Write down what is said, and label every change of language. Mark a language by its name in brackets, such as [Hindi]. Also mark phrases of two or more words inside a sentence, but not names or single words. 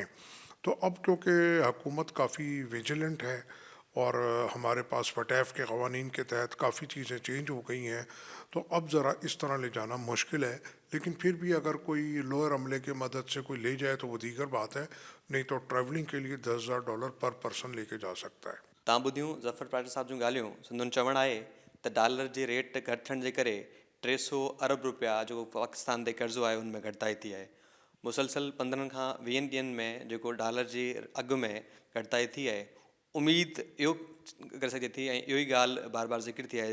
[Urdu] تو اب کیونکہ حکومت کافی ویجیلنٹ ہے، اور ہمارے پاس وٹیف کے قوانین کے تحت کافی چیزیں چینج ہو گئی ہیں، تو اب ذرا اس طرح لے جانا مشکل ہے۔ لیکن پھر بھی اگر کوئی لوئر عملے کی مدد سے کوئی لے جائے تو وہ دیگر بات ہے، نہیں تو ٹریولنگ کے لیے $10,000 [English] per person [Urdu] لے کے جا سکتا ہے۔ [Sindhi] तव्हां ॿुधियूं ज़फ़र पाटिल साहिब जूं ॻाल्हियूं। संदुनि चवणु आहे त डॉलर जे रेट घटि थियण जे करे 300 अरब रुपया जेको पाकिस्तान ते कर्ज़ो आहे हुन में घटिताई थी आहे। मुसलसल 15 खां 20 ॾींहंनि में जेको डॉलर जे अघु में घटिताई थी आहे, उमेद इहो करे सघे थी, ऐं इहो ई ॻाल्हि बार बार ज़िक्र थी आहे।